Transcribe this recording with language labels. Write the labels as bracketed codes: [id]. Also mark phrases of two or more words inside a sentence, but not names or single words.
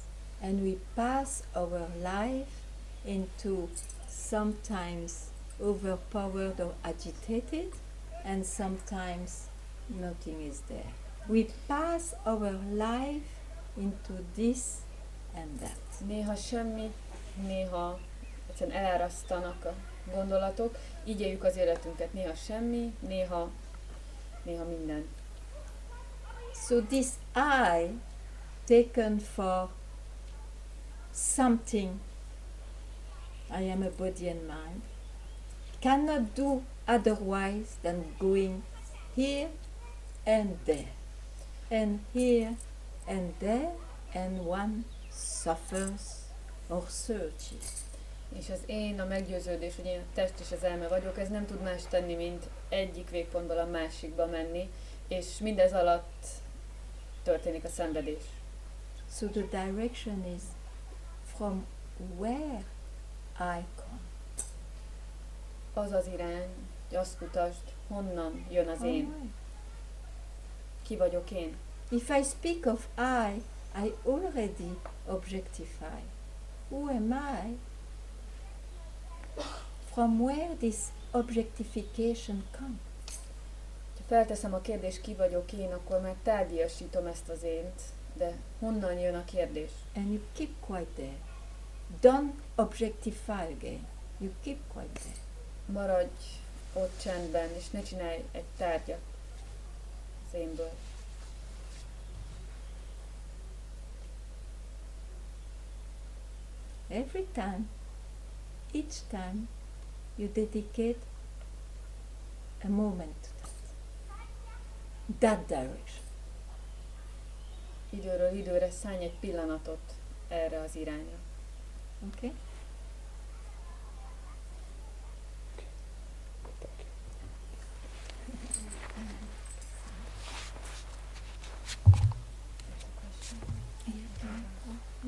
[en] And we pass our life into sometimes overpowered or agitated, and sometimes nothing is there. We pass our life into this and that. [hu] Néha semmi, néha egyszerűen elárasztanak a gondolatok. Így éljük az életünket. Néha semmi, néha minden. [en] So this I, taken for something, I am a body and mind, cannot do otherwise than going here and there, and here and there, and one suffers or searches. [hu] És az én, a meggyőződés, hogy én a test és az elme vagyok, ez nem tud más tenni, mint egyik végpontból a másikba menni, és mindez alatt történik a szenvedés. [en] So the direction is from where I come. [hu] Az az irány, hogy azt kutasd, honnan jön az én. [en] Alright. [hu] Ki vagyok én? [en] If I speak of I already objectify. Who am I? From where this objectification comes? [hu] Ha felteszem a kérdést, ki vagyok én, akkor már tárgyasítom ezt az ént, de honnan jön a kérdés? [en] And you keep quiet there. Don't objectify again. You keep quiet there. [hu] Maradj ott csendben, és ne csinálj egy tárgyat az énből. [en] Every time, each time, you dedicate a moment to that direction. [hu] Időről időre szállj egy pillanatot erre az irányra. [en] Okay? Thank you.